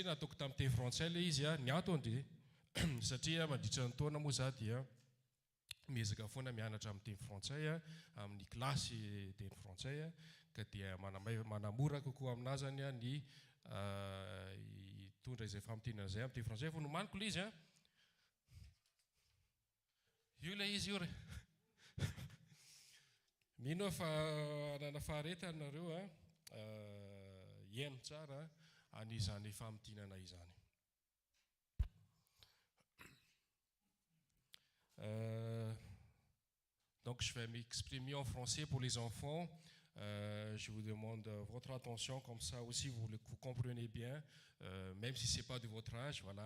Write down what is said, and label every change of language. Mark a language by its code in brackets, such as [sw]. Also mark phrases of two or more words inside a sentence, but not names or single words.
[mg] nataoko tamin'ny teny frantsay le izy a ny atondry satria mandritra ny taona moa za dia miezaka foana mianatra amin'ny teny frantsay a amin'ny klasy teny frantsay a ka dia manamora kokoa aminazany a ny hitondra izay famitenana zay amin'ny teny frantsay fa nomaniko le izy a io le izy io re mino fa anana faharetana nareo a hiaino tsara an'izany famitinana izany. [fr] Donc je vais m'exprimer en français pour les enfants. Je vous demande votre attention, comme ça aussi vous comprenez bien, même si ce n'est pas de votre âge, voilà.